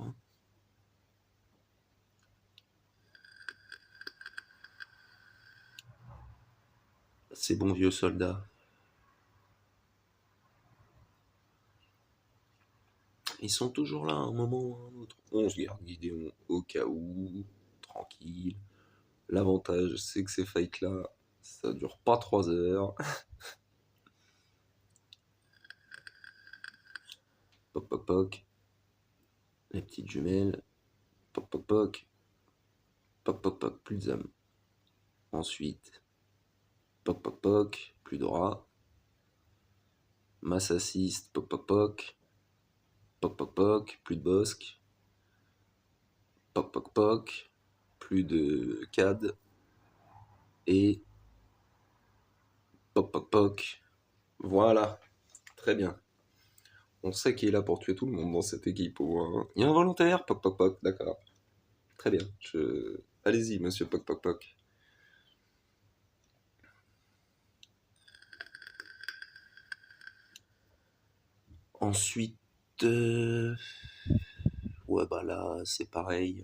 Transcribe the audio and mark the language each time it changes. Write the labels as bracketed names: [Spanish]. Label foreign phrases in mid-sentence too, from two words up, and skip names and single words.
[French] Hein. Ces bons vieux soldats. Ils sont toujours là à un moment ou à un autre. On se garde Gideon au cas où, tranquille. L'avantage, c'est que ces fights-là, ça dure pas 3 heures. Poc poc poc. Les petites jumelles. Poc poc poc. Poc poc poc, plus de Zam. Ensuite, poc poc poc, plus d'aura. [English] Mass assist, poc poc poc. Poc poc poc, [French] plus de bosque. Poc poc poc, plus de CAD. Et poc poc poc. Voilà, très bien. On sait qu'il est là pour tuer tout le monde dans cette équipe. Il y a un volontaire, poc poc poc, d'accord. Très bien. Allez-y, monsieur poc poc poc. Ensuite, ouais, bah là, c'est pareil.